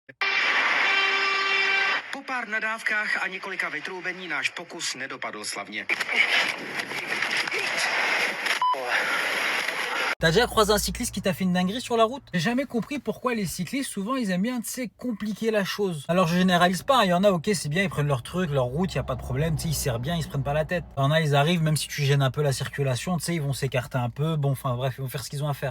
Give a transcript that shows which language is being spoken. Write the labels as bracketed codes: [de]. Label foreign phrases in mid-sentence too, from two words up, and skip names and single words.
[cs] Po pár nadávkách a několika vytroubení náš pokus nedopadl slavně. [fr] T'as déjà croisé un cycliste qui t'a fait une dinguerie sur la route? J'ai jamais compris pourquoi les cyclistes, souvent, ils aiment bien, tu sais, compliquer la chose. Alors, je généralise pas, il y en a, ok, c'est bien, ils prennent leur truc, leur route, y a pas de problème, tu sais, ils serrent bien, ils se prennent pas la tête. Il y en a, ils arrivent, même si tu gênes un peu la circulation, tu sais, ils vont s'écarter un peu, bon, enfin, bref, ils vont faire ce qu'ils ont à faire.